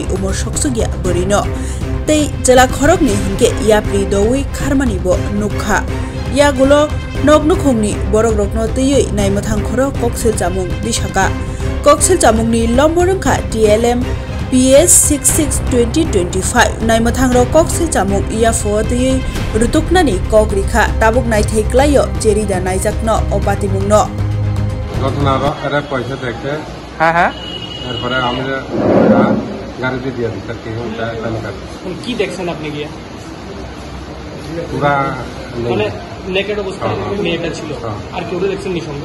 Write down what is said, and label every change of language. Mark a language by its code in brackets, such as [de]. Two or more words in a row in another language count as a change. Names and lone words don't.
[trp] Umor Shoksugia Borino Tei Jela Khorokni Hinke Yapri Dowi Kharmanibo Nukha Yagulo Noknukhongni borok rokno teyoi naimathang khoro koksil chamung dishaka koksil chamungni lomborungkha TLM PS 66 2025 naimathang ro koksil chamung iafo teyoi rutuknani kokrikha tabuk naithei klayo jerida naijakno opatimungno [bn] ঘটনাটা এরা পয়সা দেখে এরপরে আমি গাড়িতে দিয়ে দিই স্যার কি দেখছেন আপনি গিয়ে পুরা মানে নেকেড অবস্থায় মেয়েটা ছিল আর কেউ দেখছেন নি সঙ্গে